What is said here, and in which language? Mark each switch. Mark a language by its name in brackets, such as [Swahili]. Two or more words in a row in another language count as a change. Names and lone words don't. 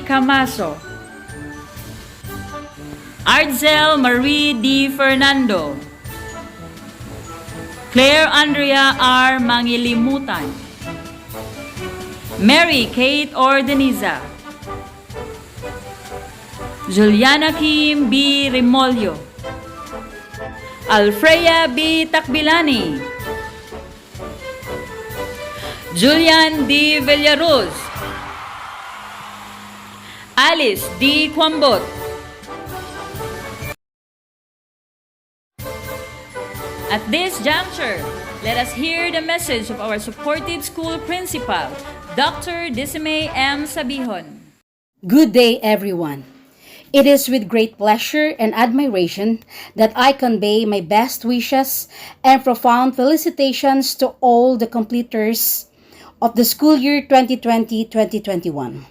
[English] Camaso, Arzel Marie D. Fernando, Claire Andrea R. Mangilimutan, Mary Kate Ordeniza, Juliana Kim B. Remolyo, Alfreya B. Takbilani, Julian D. Villaruz, Alice D. Kwambot, At this juncture, let us hear the message of our supportive school principal, Dr. Disime M. Sabihon. Good day, everyone. It is with great pleasure and admiration that I convey my best wishes and profound felicitations to all the completers of the school year 2020-2021.